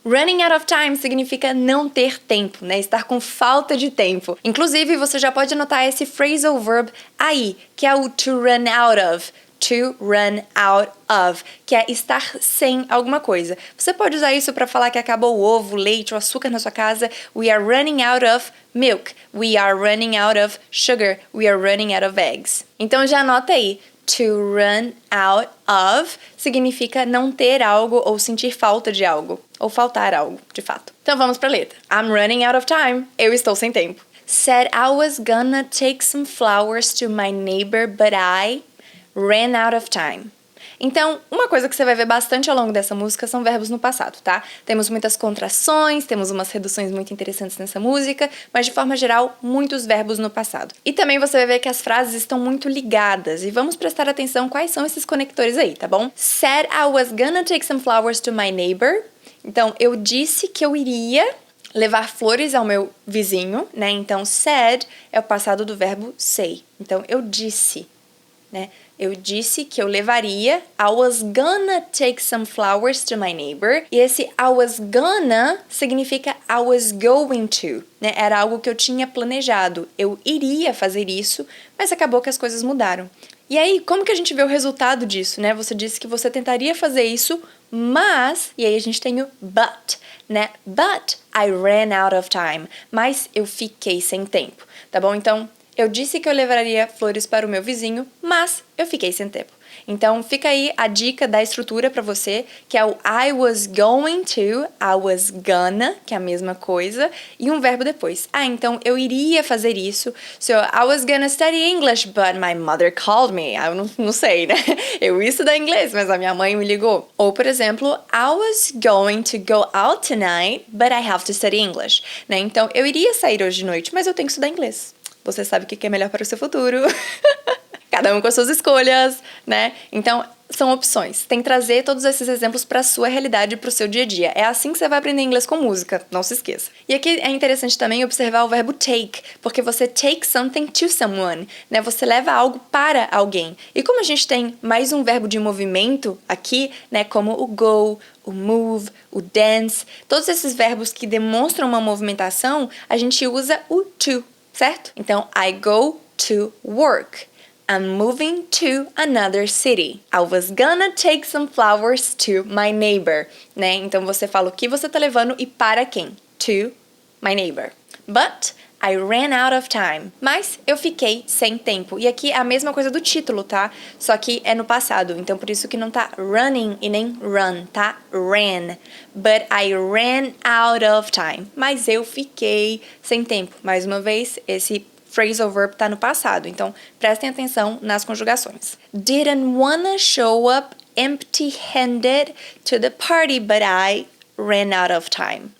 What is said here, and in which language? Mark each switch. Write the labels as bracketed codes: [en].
[en] Running out of time [pt] significa não ter tempo, né? Estar com falta de tempo. Inclusive, você já pode anotar esse phrasal verb aí, que é o [en] to run out of. To run out of, [pt] que é estar sem alguma coisa. Você pode usar isso para falar que acabou o ovo, o leite, o açúcar na sua casa. [en] We are running out of milk. We are running out of sugar. We are running out of eggs. [pt] Então já anota aí. [en] To run out of [pt] significa não ter algo ou sentir falta de algo. Ou faltar algo, de fato. Então vamos para a letra. [en] I'm running out of time. [pt] Eu estou sem tempo. [en] Said I was gonna take some flowers to my neighbor, but I ran out of time. [pt] Então, uma coisa que você vai ver bastante ao longo dessa música são verbos no passado, tá? Temos muitas contrações, temos umas reduções muito interessantes nessa música, mas de forma geral, muitos verbos no passado. E também você vai ver que as frases estão muito ligadas, e vamos prestar atenção quais são esses conectores aí, tá bom? Said I was gonna take some flowers to my neighbor. Então, eu disse que eu iria levar flores ao meu vizinho, né? Então, said é o passado do verbo say. Então, eu disse, né? Eu disse que eu levaria. [en] I was gonna take some flowers to my neighbor. [pt] E esse [en] I was gonna [pt] significa [en] I was going to, [pt] né? Era algo que eu tinha planejado. Eu iria fazer isso, mas acabou que as coisas mudaram. E aí, como que a gente vê o resultado disso, né? Você disse que você tentaria fazer isso, mas... E aí a gente tem o but, né? [en] But I ran out of time. [pt] Mas eu fiquei sem tempo, tá bom? Então... eu disse que eu levaria flores para o meu vizinho, mas eu fiquei sem tempo. Então, fica aí a dica da estrutura para você, que é o [en] I was going to, I was gonna, [pt] que é a mesma coisa, e um verbo depois. Então, eu iria fazer isso. [en] So, I was gonna study English, but my mother called me. [pt] Eu não sei, né? Eu ia estudar inglês, mas a minha mãe me ligou. [en] Ou, por exemplo, I was going to go out tonight, but I have to study English. [pt] Né? Então, eu iria sair hoje de noite, mas eu tenho que estudar inglês. Você sabe o que é melhor para o seu futuro. Cada um com as suas escolhas, né? Então, são opções. Tem que trazer todos esses exemplos para a sua realidade e para o seu dia a dia. É assim que você vai aprender inglês com música, não se esqueça. E aqui é interessante também observar o verbo take, porque você [en] take something to someone, [pt] né? Você leva algo para alguém. E como a gente tem mais um verbo de movimento aqui, né? Como o go, o move, o dance, todos esses verbos que demonstram uma movimentação, a gente usa o to. Certo? Então, [en] I go to work. I'm moving to another city. I was gonna take some flowers to my neighbor. [pt] Né? Então, você fala o que você tá levando e para quem? [en] To my neighbor. But I ran out of time. [pt] Mas eu fiquei sem tempo. E aqui é a mesma coisa do título, tá? Só que é no passado. Então, por isso que não tá running e nem run, tá? Ran. [en] But I ran out of time. [pt] Mas eu fiquei sem tempo. Mais uma vez, esse phrasal verb tá no passado. Então, prestem atenção nas conjugações. [en] Didn't wanna show up empty-handed to the party, but I ran out of time.